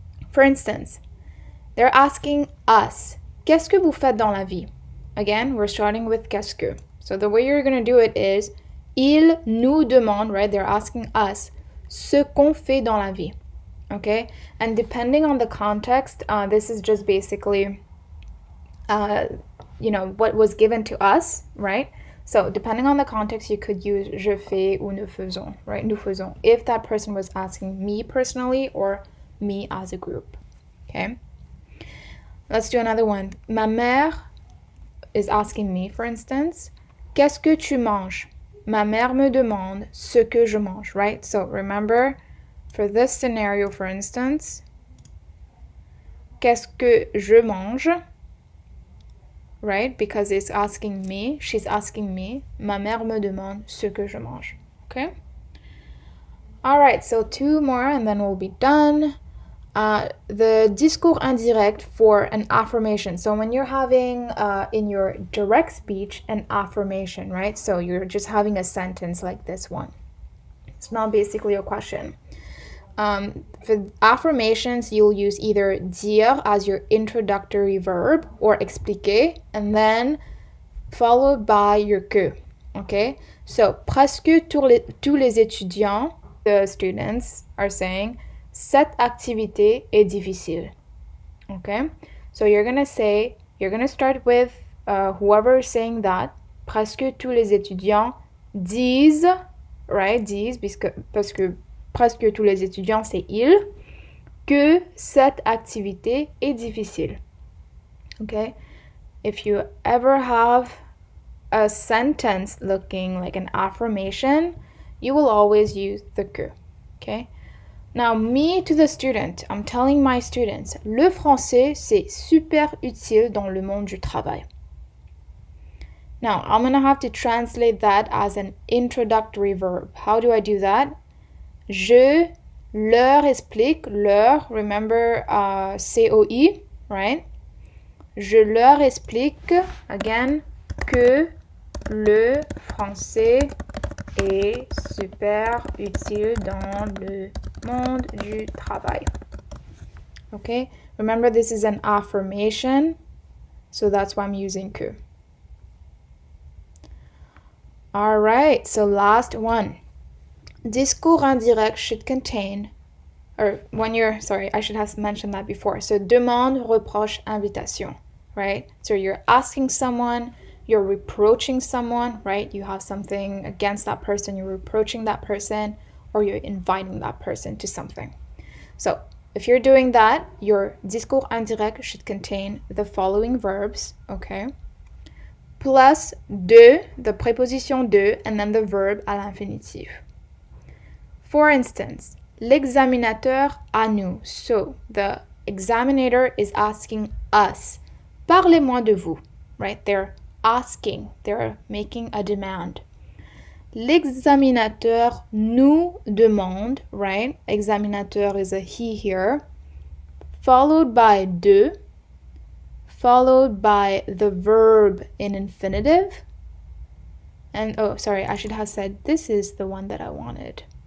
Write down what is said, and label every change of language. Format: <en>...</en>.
<en>For instance, they're asking us,</en> <fr>qu'est-ce que vous faites dans la vie?</fr> <en>Again, we're starting with qu'est-ce que. So the way you're going to do it is,</en> <fr>ils nous demandent,</fr> <en>right? They're asking us,</en> <fr>ce qu'on fait dans la vie.</fr> <en>Okay? And depending on the context, this is just basically, what was given to us, right? So depending on the context, you could use</en> <fr>je fais ou nous faisons,</fr> <en>right?</en> <fr>Nous faisons.</fr> <en>If that person was asking me personally or me as a group. Okay? Let's do another one. Ma mère is asking me, for instance,</en> <fr>qu'est-ce que tu manges? Ma mère me demande ce que je mange, right?</fr> <en>So remember, for this scenario, for instance,</en> <fr>qu'est-ce que je mange?</fr> <en>Right? Because it's asking me, she's asking me.</en> <fr>Ma mère me demande ce que je mange.</fr> <en>Okay? All right, so two more and then we'll be done. The discours indirect for an affirmation. So when you're having in your direct speech an affirmation, right? So you're just having a sentence like this one. It's not basically a question. For affirmations, you'll use either dire as your introductory verb or expliquer, and then followed by your que. Okay? So,</en> <fr>presque tous les étudiants,</fr> <en>the students, are saying,</en> <fr>cette activité est difficile.</fr> <en>Okay? So, you're going to start with whoever is saying that.</en> <fr>Presque tous les étudiants disent, right? Disent, parce que presque tous les étudiants, c'est ils, que cette activité est difficile.</fr> <en>Okay? If you ever have a sentence looking like an affirmation, you will always use the que. Okay? Now, me to the student, I'm telling my students,</en> <fr>le français, c'est super utile dans le monde du travail.</fr> <en>Now, I'm going to have to translate that as an introductory verb. How do I do that?</en> <fr>Je leur explique,</fr> <en>leur, remember COI, right?</en> <fr>Je leur explique, again, que le français est super utile dans le monde du travail.</fr> <en>Okay? Remember, this is an affirmation, so that's why I'm using que. All right, so last one. Discours indirect should contain, or when you're, sorry, I should have mentioned that before. So demande, reproche, invitation, right? So you're asking someone, you're reproaching someone, right? You have something against that person, you're reproaching that person, or you're inviting that person to something. So if you're doing that, your discours indirect should contain the following verbs, okay? Plus de, the preposition de, and then the verb à l'infinitif. For instance,</en> <fr>l'examinateur à nous.</fr> <en>So the examiner is asking us.</en> <fr>Parlez-moi de vous, right?</fr> <en>They're asking, they're making a demand.</en> <fr>L'examinateur nous demande, right?</fr> <en>Examinateur is a he here. Followed by de, followed by the verb in infinitive. And, oh, sorry, I should have said this is the one that I wanted.</en>